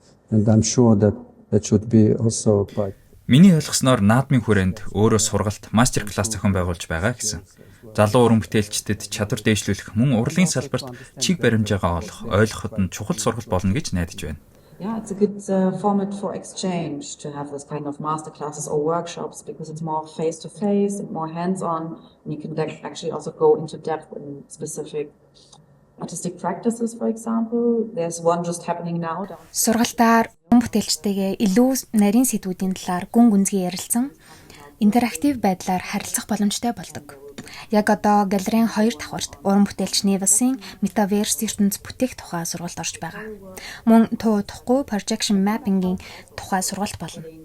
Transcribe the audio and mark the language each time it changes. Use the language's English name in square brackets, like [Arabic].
[English] And I'm sure that should be also quite. [Mongolian] Миний ойлгосноор наадмын хүрээнд өөрөө сургалт, мастер класс зохион байгуулж байгаа гэсэн. Залуу уран бүтээлчдэд чадвар дээшлүүлэх мөн урлагийн салбарт чиг баримжаагаа олох, ойлгоход нь чухал сургалт болно гэж найдаж байна. [English] Yeah, it's a good format for exchange to have this kind of master classes or workshops because it's more face to face and more hands-on, and you can actually also go into depth in specific artistic practices, for example. There's one just happening now. [Mongolian] Сургалтаар уран бүтээлчтэйгээ илүү нарийн сэдвүүдийн талаар гүн гүнзгий ярилцсан интерактив байдлаар харилцах боломжтой болдог. Яг одоо галерейн 2 давхарт уран бүтээлч Невасын метаверс ертөнц бүтээх тухай сургалт орж байгаа. Мөн тухгүй projection mapping-ийн тухай сургалт болно.